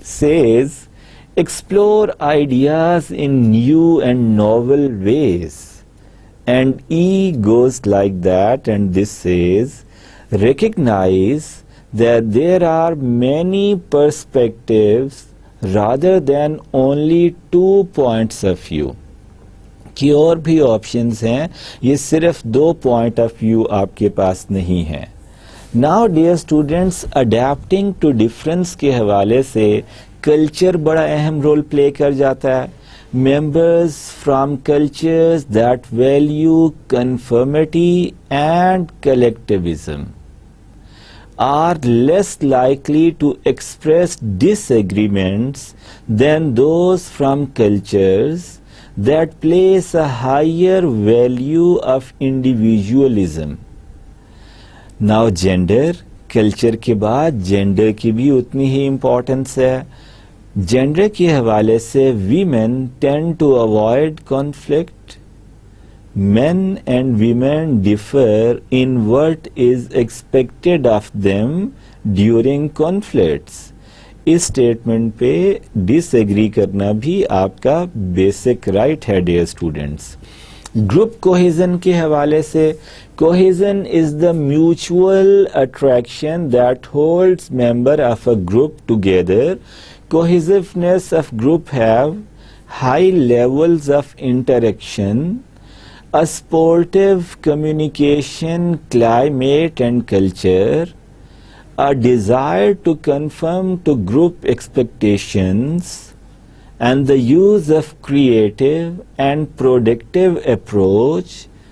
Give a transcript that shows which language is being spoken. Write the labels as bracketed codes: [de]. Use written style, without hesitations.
[en] Says explore ideas in new and novel ways. And E goes like that, and this says recognize that there are many perspectives rather than only 2 points of view. [ur] کہ اور بھی options ہیں, یہ صرف 2 point of view آپ کے پاس نہیں ہیں. [en] Now dear students, adapting to difference [ur] کے حوالے سے کلچر بڑا اہم رول پلے کر جاتا ہے. [en] Members from cultures that value conformity and collectivism are less likely to express disagreements than those from cultures that place a higher value of individualism. Now gender, [ur] culture کے بعد gender کی بھی اتنی ہی importance ہے. Gender کے حوالے سے [en] Women tend to avoid conflict. Men and women differ in what is expected of them during conflicts. [ur] اس statement پہ ڈس ایگری کرنا بھی آپ کا بیسک رائٹ ہے ڈیئر اسٹوڈینٹس. گروپ کوہیزن کے حوالے سے [en] cohesion is the mutual attraction that holds member of a group together. Cohesiveness of group have high levels of interaction, a sportive communication climate and culture, a desire to conform to group expectations, and the use of creative and productive approach.